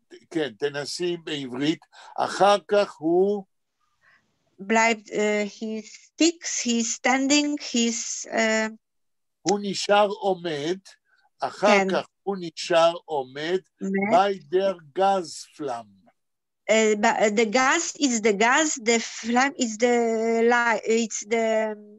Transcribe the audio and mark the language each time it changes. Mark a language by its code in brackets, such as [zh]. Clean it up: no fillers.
[he] כן, תנסי בעברית, אחר כך הוא... [de] bleibt, [en] he sticks, he's standing, he's... [he] הוא נשאר עומד, אחר כך הוא נשאר עומד, [de] by der Gasflamme. [en] The gas is the gas, the flame is the light, it's the...